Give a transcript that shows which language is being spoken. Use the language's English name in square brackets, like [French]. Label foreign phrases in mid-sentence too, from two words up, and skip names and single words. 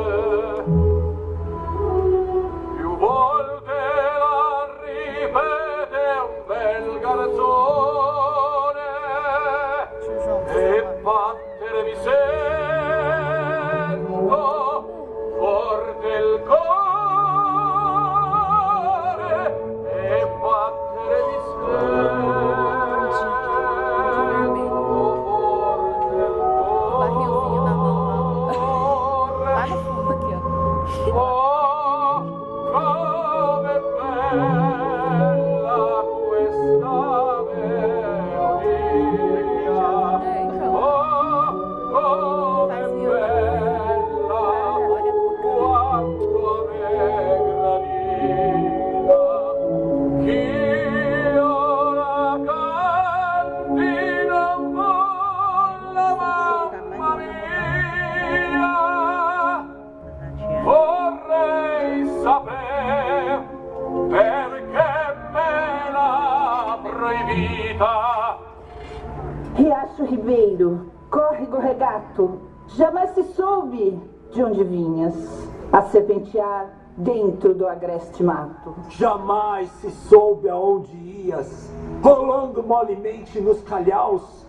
[Italian] Più volte la ripete un bel garzone e battere mi sento forte il cuore e battere mi sento forte il [Portuguese] Barrilzinho na mão lá. Lá no fundo aqui, ó. [Italian] Oh, come bella questa melodia. Oh, come bella quanto allegra vita. Chi ora canti non vuole, mamma mia. Vorrei sapere perché me l'ha proibita. [Portuguese] Riacho Ribeiro, córrego regato, jamais se soube de onde vinhas, a serpentear dentro do agreste mato. Jamais se soube aonde ias, rolando molemente nos calhaus.